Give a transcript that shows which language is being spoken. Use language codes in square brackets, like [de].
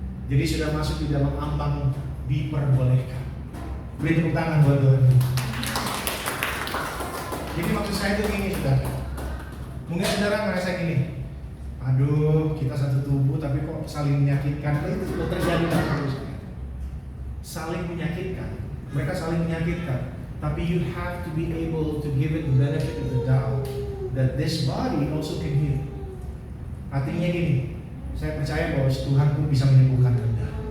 [id] Jadi sudah masuk di dalam ambang diperbolehkan. Beri tepuk tangan buat Tuhan. Jadi maksud saya itu gini, saudara. Mungkin saudara ngerasa gini, aduh kita satu tubuh tapi kok saling menyakitkan. Itu sudah terjadi dalam hidup saya. Saling menyakitkan. Mereka saling menyakitkan. [en] Tapi you have to be able to give it the benefit of the doubt that this body also can heal. [id] Artinya gini, saya percaya bahwa Tuhan pun bisa menyembuhkan Anda.